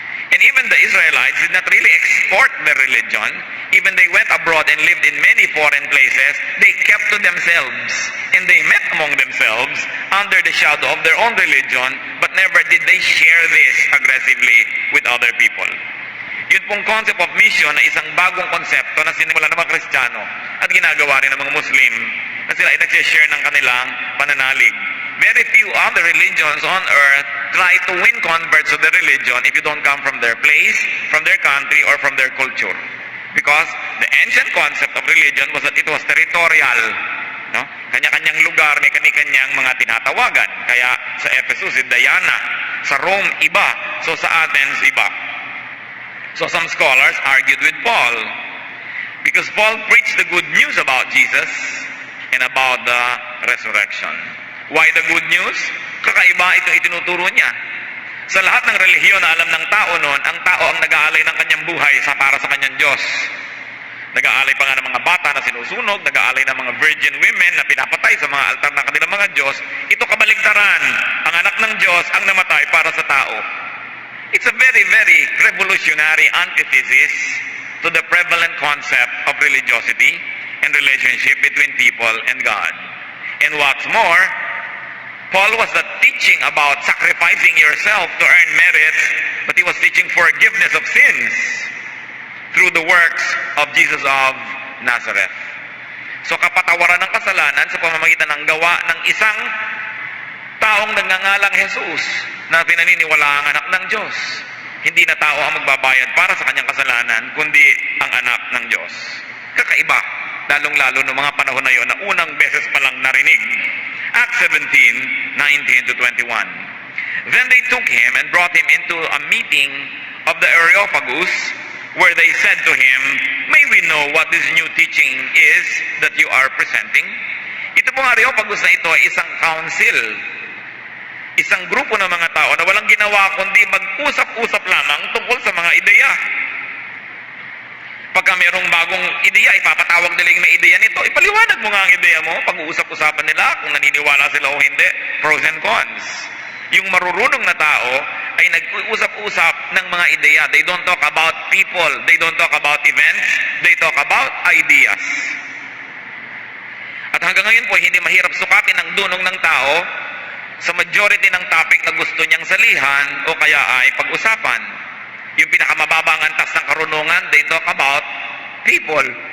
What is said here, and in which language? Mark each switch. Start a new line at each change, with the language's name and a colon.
English: And even the Israelites did not really export their religion. Even they went abroad and lived in many foreign places, they kept to themselves. And they met among themselves under the shadow of their own religion, but never did they share this aggressively with other people.
Filipino: Yun pong concept of mission na isang bagong konsepto na sinimula ng mga Kristiyano at ginagawa rin ng mga Muslim na sila ay nag-share ng kanilang pananalig.
English: Very few other religions on earth try to win converts to their religion if you don't come from their place, from their country, or from their culture. Because the ancient concept of religion was that it was territorial.
Filipino: No? Kanya-kanyang lugar, may kanya-kanyang mga tinatawagan. Kaya sa Ephesus, si Diana. Sa Rome, iba. So sa Athens, iba.
English: So some scholars argued with Paul. Because Paul preached the good news about Jesus and about the resurrection. Why the good news?
Filipino: Kakaiba ito itinuturo niya. Sa lahat ng relihiyon na alam ng tao noon, ang tao ang nag-aalay ng kanyang buhay para sa kanyang Diyos. Nag-aalay pa nga ng mga bata na sinusunog, nag-aalay ng mga virgin women na pinapatay sa mga altar ng kanilang mga Diyos. Ito kabaligtaran. Ang anak ng Diyos ang namatay para sa tao.
English: It's a very, very revolutionary antithesis to the prevalent concept of religiosity and relationship between people and God. And what's more, Paul was not teaching about sacrificing yourself to earn merit, but he was teaching forgiveness of sins through the works of Jesus of Nazareth.
Filipino: So kapatawaran ng kasalanan sa pamamagitan ng gawa ng isang taong nagngangalang Jesus na pinaniniwala ang anak ng Diyos. Hindi na tao ang magbabayad para sa kanyang kasalanan, kundi ang anak ng Diyos. Kakaiba, lalong-lalo noong mga panahon na yon na unang beses pa lang narinig.
English: Acts 17:19-21. Then they took him and brought him into a meeting of the Areopagus, where they said to him, "May we know what this new teaching is that you are presenting?"
Filipino: Ito pong Areopagus na ito ay isang council, isang grupo ng mga tao na walang ginawa kundi mag-usap-usap lamang tungkol sa mga ideya. Pagka mayroong bagong ideya, ipapatawag nila yung may ideya nito. Ipaliwanag mo nga ang ideya mo. Pag-uusap-usapan nila kung naniniwala sila o hindi. Pros and cons. Yung marurunong na tao ay nag-uusap-usap ng mga ideya.
English: They don't talk about people. They don't talk about events. They talk about ideas.
Filipino: At hanggang ngayon po, hindi mahirap sukatin ang dunong ng tao sa majority ng topic na gusto niyang salihan o kaya ay pag-usapan. Yung pinakamababang antas ng karunungan, they talk about people.